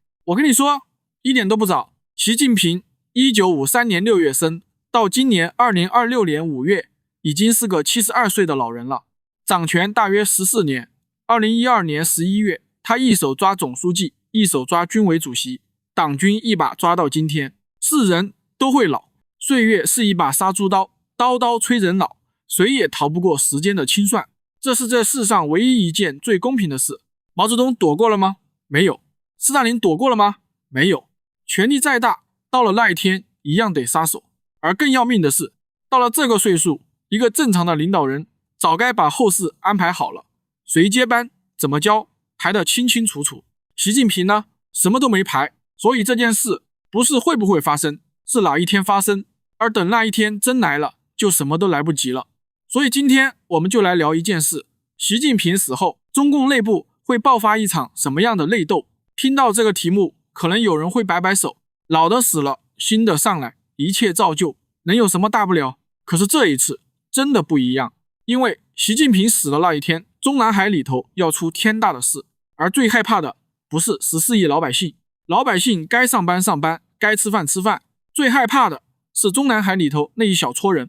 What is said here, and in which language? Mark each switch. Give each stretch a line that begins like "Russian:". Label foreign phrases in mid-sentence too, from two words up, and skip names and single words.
Chinese: 我跟你說，一點都不早。習近平1953年6月生，到今年2026年5月，已經是個72歲的老人了，掌權大約14年。2012年11月，他一手抓總書記，一手抓軍委主席，黨軍一把抓到今天。是人都會老，歲月是一把殺豬刀，刀刀催人老，誰也逃不過時間的清算。這是這世上唯一一件最公平的事。毛澤東躲過了嗎？沒有。斯大林躲過了嗎？沒有。權力再大，到了那一天一樣得撒手。而更要命的是，到了這個歲數，一個正常的領導人早該把後事安排好了，誰接班怎麼教排得清清楚楚。習近平呢，什麼都沒排，所以這件事不是會不會發生，是哪一天發生，而等那一天真來了，就什么都來不及了。所以今天我們就來聊一件事，習近平死後，中共內部會爆發一場什麼樣的內鬥？聽到這個題目，可能有人會擺擺手，老的死了，新的上來，一切照舊，能有什麼大不了？可是這一次真的不一樣，因為習近平死的那一天，中南海裡頭要出天大的事，而最害怕的不是14億老百姓，老百姓該上班上班，該吃飯吃飯，最害怕的是中南海裡頭那一小撮人。